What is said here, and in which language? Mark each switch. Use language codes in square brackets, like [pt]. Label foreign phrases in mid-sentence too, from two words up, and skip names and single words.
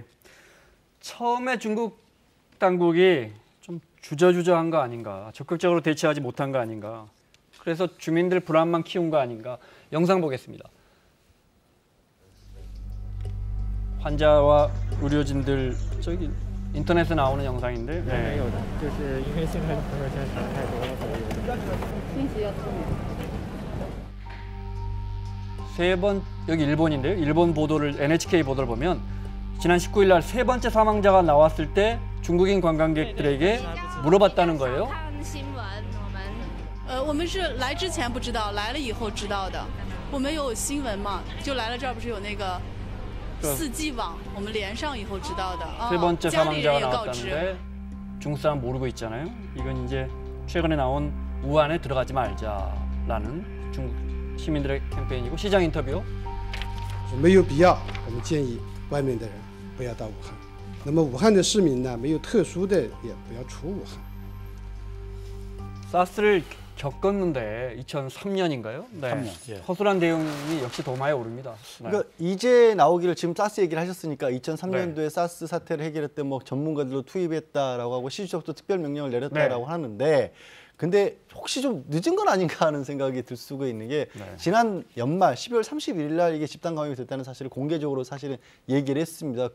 [ko] 처음에 중국 당국이 좀 주저주저한 거 아닌가, 적극적으로 대처하지 못한 거 아닌가, 그래서 주민들 불안만 키운 거 아닌가. 영상 보겠습니다. 환자와 의료진들 저기 인터넷에 나오는 영상인데. 네. [zh] 就是因为现在朋友圈传太多了，所以信息要透明。 [ko] 세 번 여기 일본인데요. 일본 보도를 NHK 보도를 보면 지난 19일 날 세 번째 사망자가 나왔을 때 중국인 관광객들에게 물어봤다는 거예요. [zh] 我们是来之前不知道，来了以后知道的。我们有新闻嘛，就来了这儿不是有那个四季网，我们连上以后知道的。 [ko] 세 번째 [zh] 家里人 [ko] 사망자가 [zh] 也告知。 [ko] 나왔다는데 중국 사람 모르고 있잖아요. 이건 이제 최근에 나온 우한에 들어가지 말자라는 중국 시민들의 캠페인이고. 시장 인터뷰요. [zh] 没有必要，我们建议外面的人不要到武汉。那么武汉的市民呢，没有特殊的也不要出武汉。 [ko] 사스를 겪었는데 2003년인가요? 네. 3년, 예. 허술한 대응이 역시 도마에 오릅니다. 네. 그러니까 이제 나오기를 지금 사스 얘기를 하셨으니까 2003년도에 사스 사태를 해결할 때 뭐 전문가들로 투입했다라고 하고 시주적도 특별 명령을 내렸다라고 하는데 근데 혹시 좀 늦은 건 아닌가 하는 생각이 들 수가 있는 게 지난 연말 12월 31일 날 이게 집단 감염이 됐다는 사실을 공개적으로 사실은 얘기를 했습니다.